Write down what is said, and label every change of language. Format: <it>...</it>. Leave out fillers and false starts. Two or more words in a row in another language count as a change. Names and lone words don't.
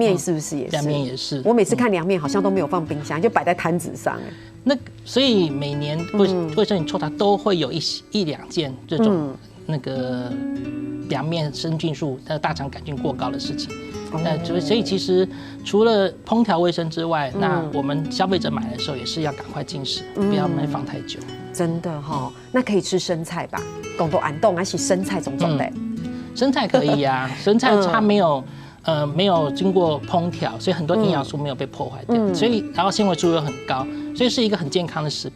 <zh>涼麵是不是也是？涼麵也是。我每次看涼麵好像都沒有放冰箱，就擺在攤子上。那所以每年衛生局抽查都會有一兩件這種那個。涼麵生菌數、大腸桿菌過高的事情，所以其實除了烹調衛生之外，那我們消費者買的時候也是要趕快進食，不要放太久。真的哈，那可以吃生菜吧？廣東安凍還是生菜種的？生菜可以啊，生菜它沒有經過烹調，所以很多營養素沒有被破壞掉，所以然後纖維素又很高，所以是一個很健康的食品。</zh>